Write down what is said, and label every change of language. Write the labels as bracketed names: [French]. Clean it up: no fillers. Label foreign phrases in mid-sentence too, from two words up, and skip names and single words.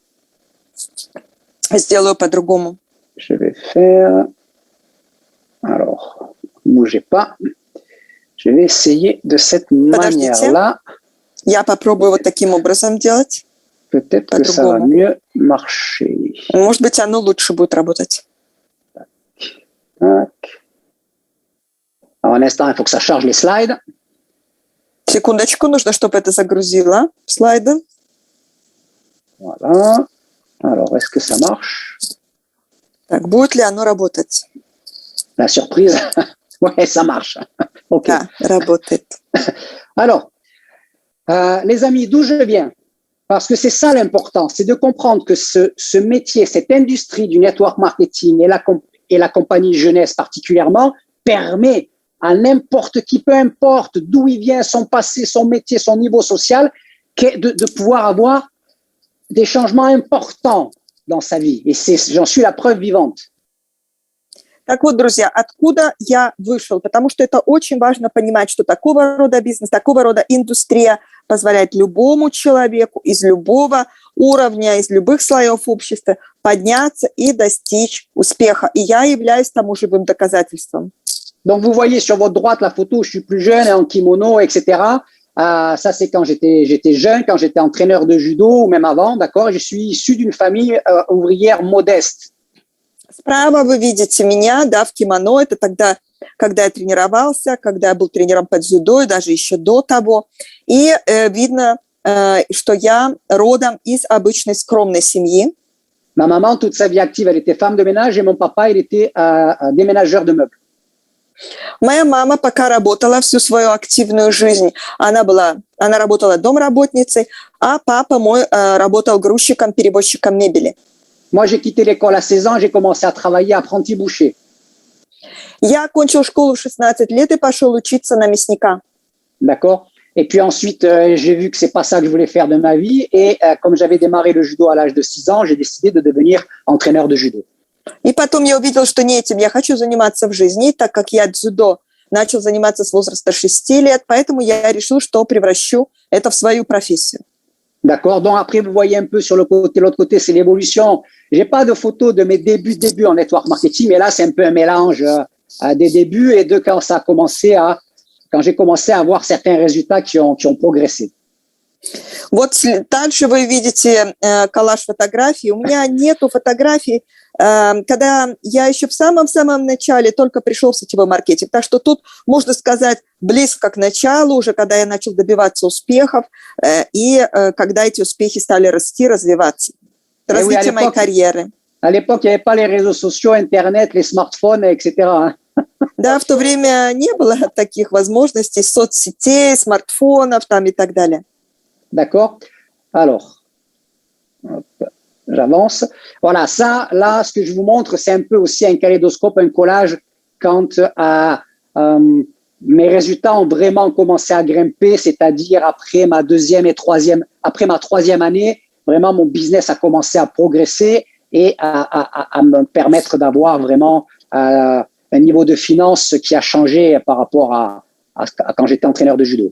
[Russian] Сделаю по-другому. [French] Je vais faire... Alors, ne bougez pas. Je vais essayer de cette manière-là. [Russian] Я попробую вот таким образом делать. [French] Peut-être que ça va mieux marcher. [Russian] Может быть, оно лучше будет работать. [French] Tac. Alors, un instant, il faut que ça charge les slides. [Russian] Секундочку, нужно, чтобы это загрузило слайды. [French] Voilà. Alors, est-ce que ça marche? [Russian] Так, будет ли оно работать? [French] La surprise. Ouais, ça marche. OK. [Russian] Да, работает. [French] Alors, les amis, d'où je viens? Parce que c'est ça l'important, c'est de comprendre que ce métier, cette industrie du [English] network marketing [French] et la compagnie jeunesse particulièrement, permet à n'importe qui, peu importe d'où il vient, son passé, son métier, son niveau social, de pouvoir avoir des changements importants dans sa vie. Et j'en suis la preuve vivante. [Russian] Так вот, друзья, откуда я вышел? Потому что это очень важно понимать, что такого рода бизнес, такого рода индустрия позволяет любому человеку из любого уровня, из любых слоев общества подняться и достичь успеха. И я являюсь тому живым доказательством. [French] Donc, vous voyez sur votre droite la photo où je suis plus jeune, en kimono, etc. Ça, c'est quand j'étais jeune, quand j'étais entraîneur de judo ou même avant, d'accord? Je suis issu d'une famille ouvrière modeste. [Russian] Справа вы видите меня, да, в кимоно. Это тогда, когда я тренировался, когда я был тренером по дзюдо и даже еще до того. И видно, что я родом из обычной скромной семьи. [French] Ma maman, toute sa vie active, elle était femme de ménage et mon papa, il était déménageur de meubles. [Russian] Моя мама пока работала всю свою активную жизнь. Она работала домработницей, а папа мой работал грузчиком, перевозчиком мебели. [French] Moi, j'ai quitté l'école à 16 ans, j'ai commencé à travailler apprenti boucher. [Russian] Я окончил школу в 16 лет и пошел учиться на мясника. [French] D'accord. Et puis ensuite, j'ai vu que c'est pas ça que je voulais faire de ma vie. Et comme j'avais démarré le judo à l'âge de 6 ans, j'ai décidé de devenir entraîneur de judo. [Russian] И потом я увидел, что не этим я хочу заниматься в жизни, так как я дзюдо начал заниматься с возраста 6 лет, поэтому я решил, что превращу это в свою профессию. [French] D'accord. Donc après, vous voyez un peu sur l'autre côté, c'est l'évolution. J'ai pas de photos de mes débuts en [English] network marketing, [French] mais là, c'est un peu un mélange des débuts et de quand j'ai commencé à avoir certains résultats qui ont progressé. [Russian] Вот дальше вы видите коллаж фотографий. У меня нету фотографий, когда я еще в самом-самом начале только пришел в сетевой маркетинг. Так что тут, можно сказать, близко к началу, уже когда я начал добиваться успехов, и когда эти успехи стали расти, развиваться. Развитие моей карьеры. [French] À l'époque, il n'y avait pas les réseaux sociaux, Internet, les smartphones, etc. [Russian] Да, в то время не было таких возможностей, соцсетей, смартфонов там и так далее. [French] D'accord. Alors, hop, j'avance. Voilà, ça, là, ce que je vous montre, c'est un peu aussi un kaléidoscope, un collage quand mes résultats ont vraiment commencé à grimper, c'est-à-dire après ma troisième année, vraiment mon business a commencé à progresser et à me permettre d'avoir vraiment un niveau de finance qui a changé par rapport quand j'étais entraîneur de judo.